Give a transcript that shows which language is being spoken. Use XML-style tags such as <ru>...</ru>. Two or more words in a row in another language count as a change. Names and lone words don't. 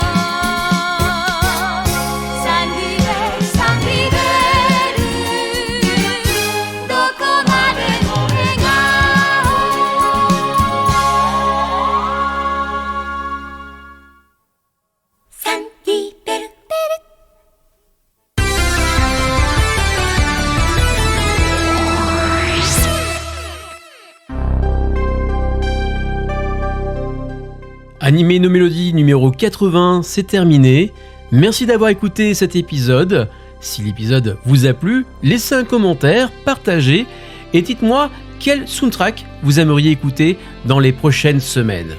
<ja>サンディベルサンディベルどこまでも笑顔サンディベル</ja> <fr>Animé nos mélodies numéro 80, c'est terminé. Merci d'avoir écouté cet épisode. Si l'épisode vous a plu, laissez un commentaire, partagez et dites-moi quel soundtrack vous aimeriez écouter dans les prochaines semaines.</fr>